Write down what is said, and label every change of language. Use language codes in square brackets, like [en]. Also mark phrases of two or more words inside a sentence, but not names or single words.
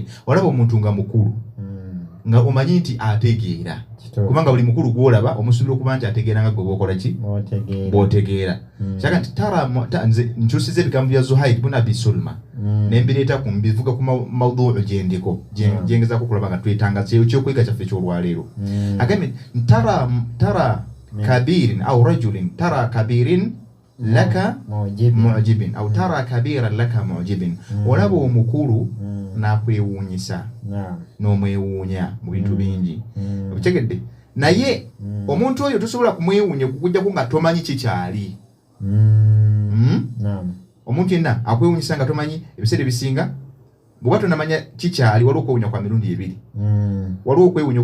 [lg] Olaba omuntu nga mukulu nga omanyi nti ategeera kubanga buli mukulu gwolaba omusuubira okuba nti ategeera nga gwe bwokola ki bw'otegeera kyaka nti tara nze nkyusiza ebigambo bya Zuhair ibn Abi Sulma nembireeta ku mbivuga ku mawduu gyendiko gyengezaako okulaba nga twetanga kyokwiga kyaffe ky'olwaleero agambye [ar] ترى كبير أو رجل ترى كبير لك معجب أو ترى كبيرا لك معجبا [lg] olaba omukulu nakwewuunyisa n'omwewuunya mu bintu bingi okitegedde naye omuntu oyo tosobola kumwewuunya okuggyako nga tomanyi kikyali omuntu yenna akwewuunyisa nga tomanyi ebiseera ebisinga bw'oba tonamanya kikyali waliwo okwewuunya kwa mirundi ebiri waliwo okwewuunya